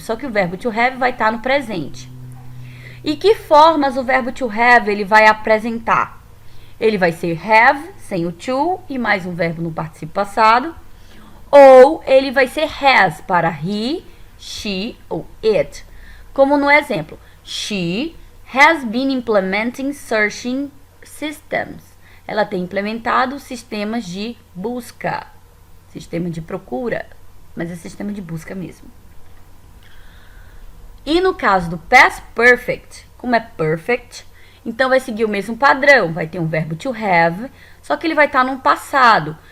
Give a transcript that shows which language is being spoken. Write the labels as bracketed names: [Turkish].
[Portuguese] Só que o verbo to have vai estar no presente. E que formas o verbo to have ele vai apresentar? Ele vai ser have, sem o to, e mais um verbo no particípio passado. Ou ele vai ser has, para he, she ou it. Como no exemplo. [English] She has been implementing searching systems. [Portuguese] Ela tem implementado sistemas de busca. Sistema de procura. Mas é sistema de busca mesmo. E no caso do past perfect, como é perfect, então vai seguir o mesmo padrão. Vai ter um verbo to have, só que ele vai estar no passado.